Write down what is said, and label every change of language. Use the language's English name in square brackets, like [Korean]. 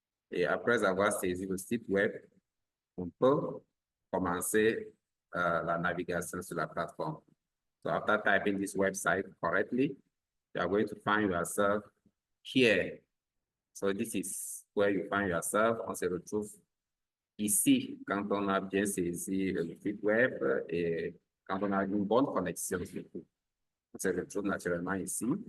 [French] Et après avoir saisi le site web, on peut commencer la navigation sur la plateforme. [English] So after typing this website correctly, you are going to find yourself here. So this is where you find yourself. [French] On se retrouve ici quand on a bien saisi le site web et quand on a une bonne connexion surtout. On se retrouve naturellement ici.